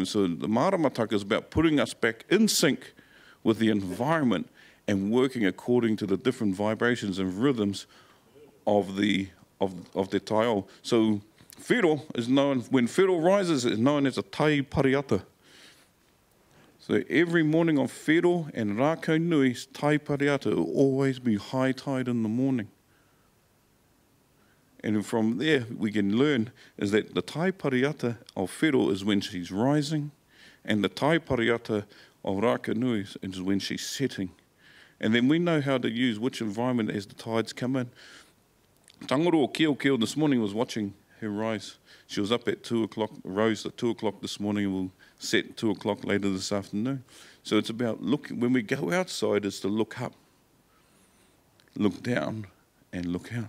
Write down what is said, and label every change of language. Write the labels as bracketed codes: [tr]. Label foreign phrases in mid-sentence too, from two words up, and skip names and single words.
[en] So the maramataka is about putting us back in sync with the environment and working according to the different vibrations and rhythms of the taiao. So whiro is known, when whiro rises, is known as a [mi] tai pariata. [en] So every morning on whiro and rākau nui's [mi] tai pariata [en] will always be high tide in the morning. And from there we can learn is that the [mi] tai pariata [en] of whiro is when she's rising, and the [mi] tai pariata [en] of rākau nui is when she's setting. And then we know how to use which environment as the tides come in. Tangaroa Keo this morning was watching her rise. She was up at 2 o'clock, rose at 2 o'clock this morning, and will set 2 o'clock later this afternoon. So it's about looking, when we go outside, is to look up, look down, and look out.